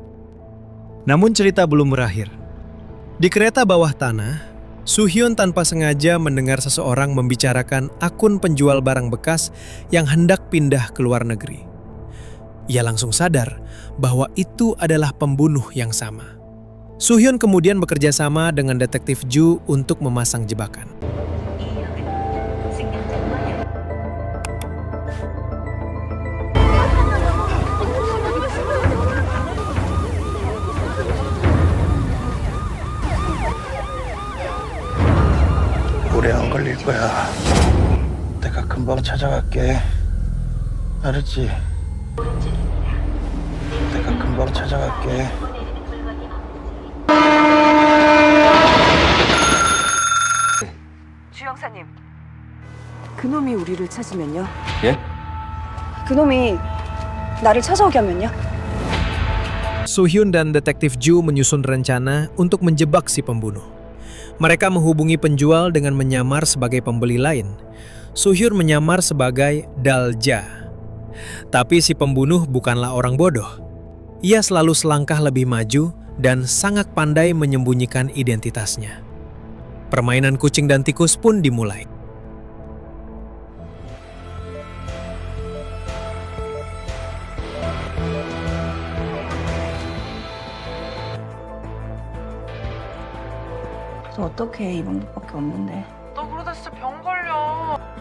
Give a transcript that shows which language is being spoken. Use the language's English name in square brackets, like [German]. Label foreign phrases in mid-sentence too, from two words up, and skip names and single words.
[Indonesian] Namun cerita belum berakhir. Di kereta bawah tanah, Soo-hyun tanpa sengaja mendengar seseorang membicarakan akun penjual barang bekas yang hendak pindah ke luar negeri. Ia langsung sadar bahwa itu adalah pembunuh yang sama. Soo-hyun kemudian bekerja sama dengan Detektif Ju untuk memasang jebakan. [Korean] 오래 안 걸릴 거야. 내가 금방 찾아갈게. 알았지? 내가 금방 찾아갈게. 주영사님, 그놈이 우리를 찾으면요? 예? 그놈이 나를 찾아오게 하면요? [Indonesian] Soo-hyun dan Detektif Ju menyusun rencana untuk menjebak si pembunuh. Mereka menghubungi penjual dengan menyamar sebagai pembeli lain. Soo-hyun menyamar sebagai Dalja. Tapi si pembunuh bukanlah orang bodoh. Ia selalu selangkah lebih maju dan sangat pandai menyembunyikan identitasnya. Permainan kucing dan tikus pun dimulai. [Korean] 너 어떡해, 이 방법밖에 없는데. 너 그러다 진짜 병 걸려.